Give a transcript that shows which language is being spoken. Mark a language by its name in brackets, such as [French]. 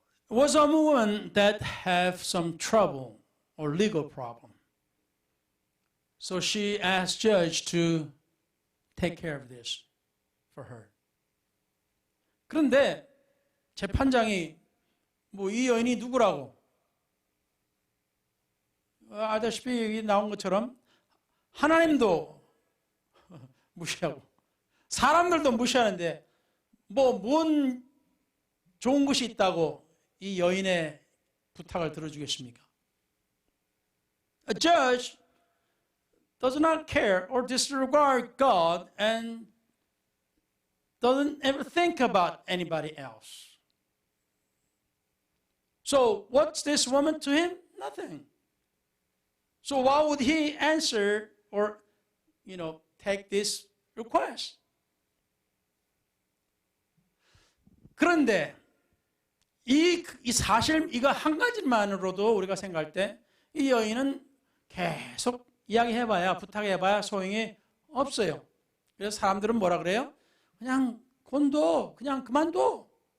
[English] It was a woman that have some trouble or legal problem. So she asked judge to take care of this for her. [Korean] 그런데 재판장이 이 여인이 누구라고? 아다시피 여기 나온 것처럼 하나님도 무시하고 사람들도 무시하는데 뭔 좋은 것이 있다고 이 여인의 부탁을 들어주겠습니까? [English] A judge does not care or disregard God and doesn't ever think about anybody else. So what's this woman to him? Nothing. So why would he answer or, take this request? [Korean] 그런데 이 사실 이거 한 가지만으로도 우리가 생각할 때 이 여인은 계속 이야기해봐야 부탁해봐야 소용이 없어요. 그래서 사람들은 뭐라 그래요? 그냥 곤둬, 그냥 그만둬.